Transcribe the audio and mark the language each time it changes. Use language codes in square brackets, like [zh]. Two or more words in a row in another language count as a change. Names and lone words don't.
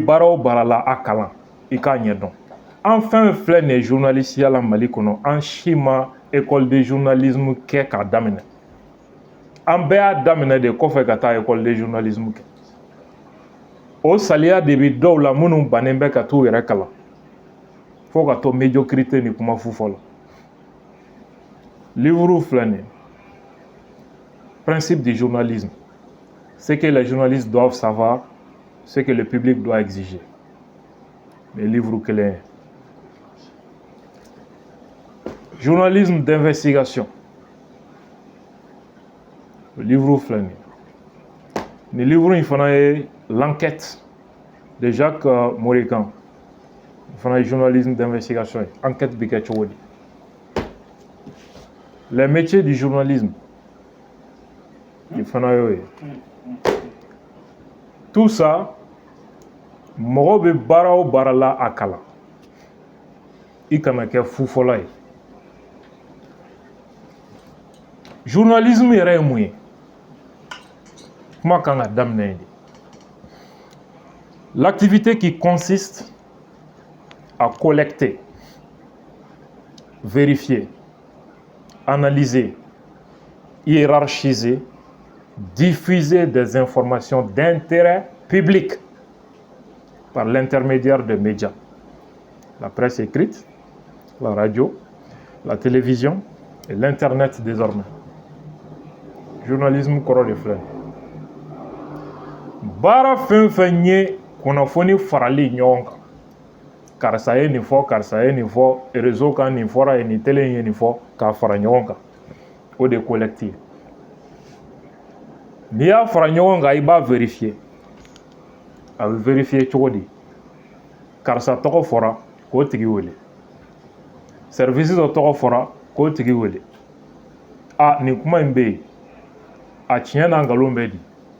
[bm] baara o baara la a kalan i k'a ɲɛdɔn an fɛn filɛ nin ye journalisiya la Mali kɔnɔ an si ma [fr] école de journalisme [bm] kɛ k'a daminɛ an bɛɛ y'a daminɛ de kɔfɛ ka taa [fr] école de journalisme [bm] kɛ o saliya de bɛ dɔw la minnu bannen bɛ ka t'u yɛrɛ kalan fo ka to médiocrité ni kuma fu fɔ la livre filɛ nin ye [fr] principe du journalisme ce que les journalistes doivent savoir ce que le public doit exiger les livres [bm] kelen ye [fr] journalisme d'investigation le livre [bm] filɛ nin ye nin livre in fana ye [fr] l'enquête de Jacques Morikan [bm] fana ye [fr] journalisme d'investigation [bm] ye enquête bɛ kɛ cogo di [fr] les métiers du journalisme [bm] il fana y'o ye [fr] tout ça [bm] mɔgɔ bɛ baara o baara la a kalan i kana kɛ fufɔla ye journalisme yɛrɛ ye mun ye kuma kan ka daminɛ yen [fr] de l'activité qui consiste à collecter vérifier analyser hiérarchiser diffuser des informations d'intérêt public par l'intermédiaire de médias, la presse écrite, la radio, la télévision et l'Internet désormais. [bm] Journalisme kɔrɔ de filɛ baara fɛn fɛn ye kunnafoni farali ɲɔgɔn kan karisa ye nin fɔ karisa ye nin fɔ réseau kan nin fɔra ye nin télé ye nin fɔ k'a fara ɲɔgɔn kan o de ye collecte ye n'i y'a fara ɲɔgɔn kan i b'a vérifier a bɛ vérifier cogo di karisa tɔgɔ fɔra k'o tigi wele service dɔ tɔgɔ fɔra k'o tigi wele a nin kuma in bɛ yen a tiɲɛ n'a nkalon bɛ di